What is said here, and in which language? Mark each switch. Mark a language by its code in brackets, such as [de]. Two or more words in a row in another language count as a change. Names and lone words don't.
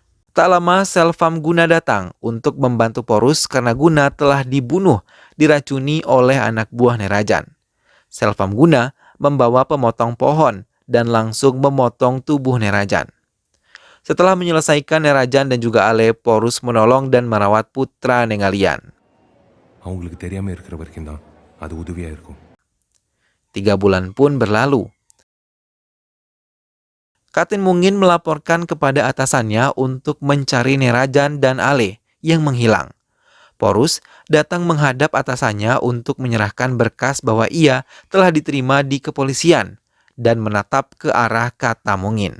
[id] Tak lama Selvam Guna datang untuk membantu Porus karena Guna telah dibunuh diracuni oleh anak buah Nerajan. Selvam Guna membawa pemotong pohon dan langsung memotong tubuh Nerajan. Setelah menyelesaikan Nerajan dan juga Ale, Porus menolong dan merawat putra Nengalian. [ta] அவங்களுக்கு தெரியாம இருக்கிற வரைக்கும் தான் அது உதவியா இருக்கும். [id] 3 bulan pun berlalu. Katin Mungin melaporkan kepada atasannya untuk mencari Nerajan dan Ale yang menghilang. Porus datang menghadap atasannya untuk menyerahkan berkas bahwa ia telah diterima di kepolisian dan menatap ke arah Kata Mungin.